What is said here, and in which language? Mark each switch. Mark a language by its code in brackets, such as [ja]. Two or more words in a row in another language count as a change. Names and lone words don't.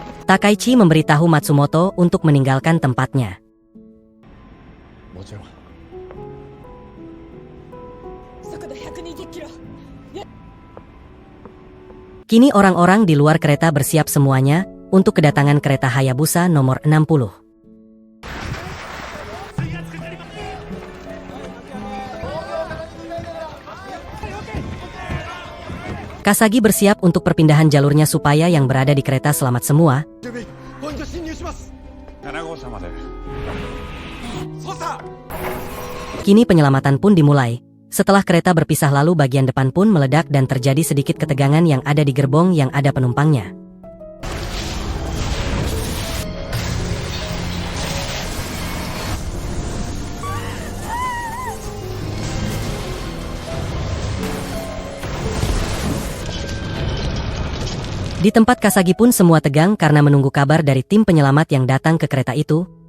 [id] Takaichi memberitahu Matsumoto untuk meninggalkan tempatnya. [ja] もちろん。速度120キロ。 [id] Kini orang-orang di luar kereta bersiap semuanya untuk kedatangan kereta Hayabusa nomor 60. Kasagi bersiap untuk perpindahan jalurnya supaya yang berada di kereta selamat semua. [ja] ポイント侵入します。7号車まで。操作。 [id] Kini penyelamatan pun dimulai. Setelah kereta berpisah lalu bagian depan pun meledak dan terjadi sedikit ketegangan yang ada di gerbong yang ada penumpangnya. Di tempat Kasagi pun semua tegang karena menunggu kabar dari tim penyelamat yang datang ke kereta itu.